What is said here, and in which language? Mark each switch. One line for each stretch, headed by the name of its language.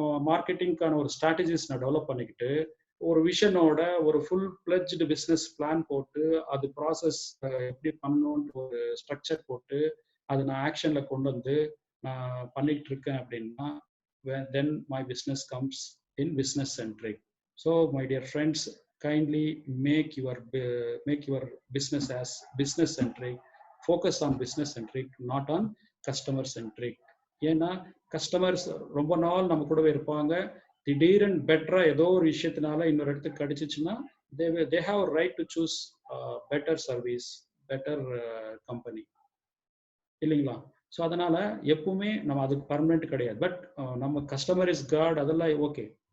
Tamil: மார்க்கெட்டிங்கான ஒரு ஸ்ட்ராட்டஜிஸ் நான் டெவலப் பண்ணிக்கிட்டு, ஒரு விஷனோட ஒரு ஃபுல் பிளட்ஜ்டு பிஸ்னஸ் பிளான் போட்டு, அது ப்ராசஸ் எப்படி பண்ணணும்னு ஒரு ஸ்ட்ரக்சர் போட்டு அதை நான் ஆக்ஷன்ல கொண்டு வந்து நான் பண்ணிட்டு இருக்கேன் அப்படின்னா,
English: then my business comes in business centric. So my dear friends, kindly make your business as business centric. Focus on business centric, not on customer centric.
Tamil: ஏன்னா கஸ்டமர்ஸ் ரொம்ப நாள் நம்ம கூடவே இருப்பாங்க, திடீர்னு பெட்டரா ஏதோ ஒரு விஷயத்தினால இன்னொரு இடத்துக்கு கிடைச்சிச்சுன்னா
English: they have a right to choose better service, better company,
Tamil: இல்லைங்களா? ஸோ அதனால எப்பவுமே நம்ம அதுக்கு பர்மனெண்ட் கிடையாது. பட் நம்ம
English: customer is god,
Tamil: அதெல்லாம் ஓகே.